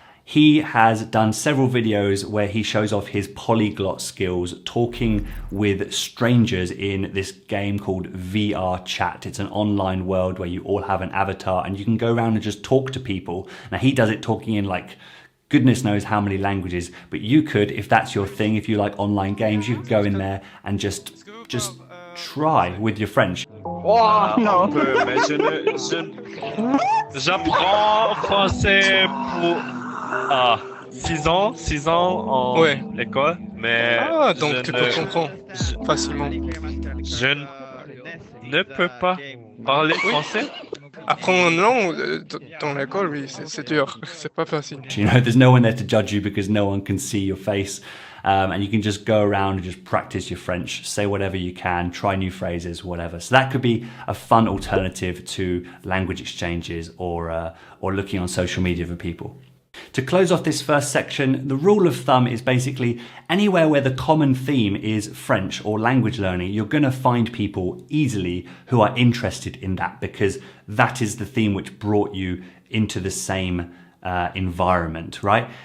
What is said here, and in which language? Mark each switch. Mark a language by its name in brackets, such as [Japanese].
[English] He has done several videos where he shows off his polyglot skills talking with strangers in this game called VR Chat. It's an online world where you all have an avatar and you can go around and just talk to people. Now he does it talking in like goodness knows how many languages, but you could, if that's your thing, if you like online games, you could go in there and just try with your French. [French] Oh, non. Mais j'apprends français pour 6 ans en école, mais donc tu peux comprendre facilement. Je ne peux pas parler français. Apprendre une langue dans l'école, oui, c'est dur, c'est pas facile. [English] You know, there's no one there to judge you because no one can see your face, and you can just go around and just practice your French, say whatever you can, try new phrases, whatever. So that could be a fun alternative to language exchanges or looking on social media for people. To close off this first section, the rule of thumb is basically anywhere where the common theme is French or language learning, you're going to find people easily who are interested in that because that is the theme which brought you into the same environment, right?